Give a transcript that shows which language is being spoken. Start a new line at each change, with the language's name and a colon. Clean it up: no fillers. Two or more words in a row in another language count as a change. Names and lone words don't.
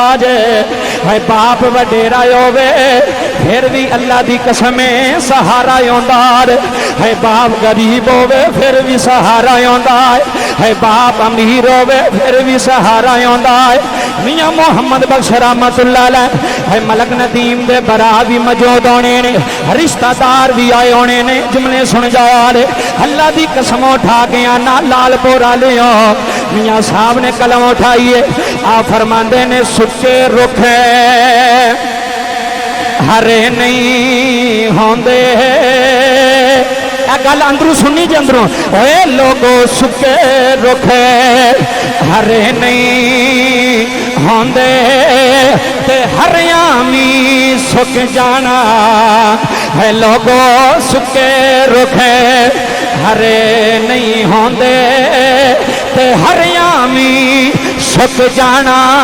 Punjabi: جے بھائی باپ وڈیرا ہووے فیر بھی
Urdu: اللہ کی قسم
Punjabi: سہارا آندا ہے باپ غریب ہووے فیر بھی سہارا آندا ہے باپ امیر ہووے فیر بھی سہارا آندا ہے میاں محمد بخش
Arabic: رحمة الله عليه
Punjabi: ہے ملک ندیم دے برا بھی موجود ہونے نے رشتہ دار بھی آئے ہونے نے جملے سن جایا رے
Urdu: اللہ کی قسم
Punjabi: اٹھا کے آنا لالپور والے میاں صاحب نے قلم اٹھائیے آ فرماندے نے سچے رکھ ہرے نہیں ہوندے گل اندروں سنی جی اندروں اوئے لوکو سکے رکھ ہرے نہیں ہوندے تے ہریامی سک جانا ہے لوکو سکے رکھ ہرے نہیں ہوندے تے ہریامی سک جانا है लोगो सुके रुख हरे नहीं होंदे ते हरियामी सुक जाना